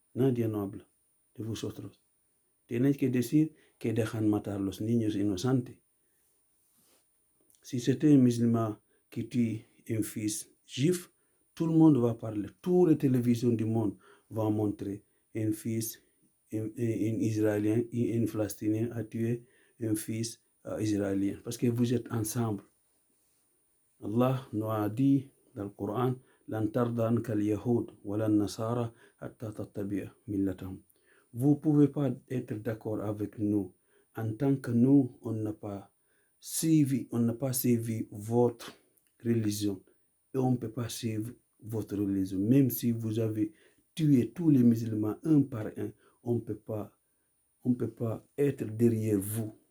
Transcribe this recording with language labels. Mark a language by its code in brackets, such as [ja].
[es] Nadie no habla de vosotros. Tenéis que decir que dejan matar los niños inocentes. [fr] Si c'était un musulman qui tue un fils juif, tout le monde va parler. Toutes les télévisions du monde vont montrer un fils, un Israélien, un Palestinien a tué un fils israélien. Parce que vous êtes ensemble. Allah nous a dit dans le Coran, [ar] لن ترضى عنك اليهود ولا النصارى حتى تتبع ملتهم. [fr] Vous ne pouvez pas être d'accord avec nous en tant que nous, on n'a pas suivi votre religion et on ne peut pas suivre votre religion. Même si vous avez tué tous les musulmans un par un, on ne peut pas être derrière vous.